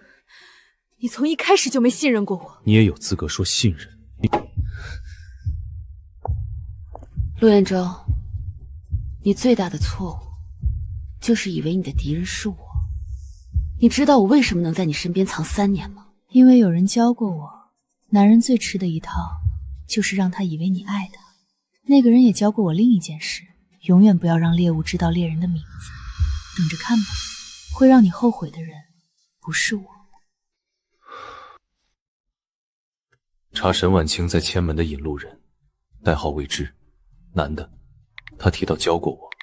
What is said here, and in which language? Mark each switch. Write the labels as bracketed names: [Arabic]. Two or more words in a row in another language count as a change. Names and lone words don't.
[Chinese] 你從一開始就沒信任過我。你也有資格說信任。陸彥洲，你最大的錯誤就是以為你的敵人是我。你知道我為什麼能在你身邊藏3年嗎？因為有人教過我，男人最吃的一套就是讓他以為你愛他。那個人也教過我另一件事，永遠不要讓獵物知道獵人的名字。等着看吧，會讓你後悔的人不是我。查沈婉清在千門的引路人，代號未知，男的，他提到教過我。